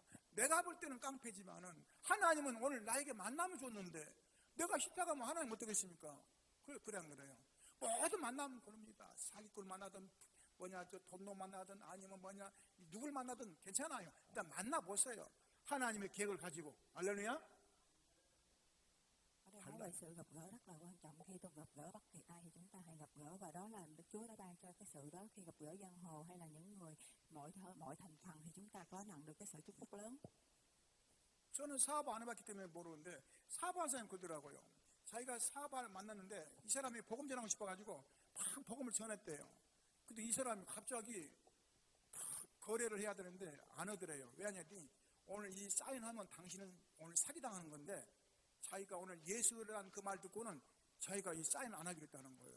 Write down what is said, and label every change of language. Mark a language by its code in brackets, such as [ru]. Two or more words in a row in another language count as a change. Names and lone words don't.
[ko] 내가 볼 때는 깡패지만은 하나님은 오늘 나에게 만남을 줬는데 내가 싫다가면 하나님 어떻겠습니까? 그래 안 그래요? 모든 만나면 그럽니다. 사기꾼 만나든 돈놈 만나든 아니면 누굴 만나든 괜찮아요. 일단 만나보세요. 하나님의 계획을 가지고. 할렐루야. [vi] Ở đây nói về sự gặp gỡ rất là quan trọng. Khi tôi gặp gỡ bất kỳ ai thì chúng ta hãy gặp gỡ và đó là Đức Chúa đã ban cho cái sự đó. Khi gặp gỡ giang hồ hay là những người mọi thành phần thì chúng ta có nhận được cái sự chúc phúc lớn. [ko] 저는 사업 안 해봤기 때문에 모르는데 사업하는 사람이 그러더라고요. 자기가 사업을 만났는데 이 사람이 복음 전하고 싶어가지고 막 복음을 전했대요. 근데 이 사람이 갑자기 거래를 해야 되는데 안 하더래요. 왜냐하니 오늘 이 사인하면 당신은 오늘 사기당하는 건데 자기가 오늘 예수라는 그 말 듣고는 자기가 이 사인 안 하겠다는 거예요.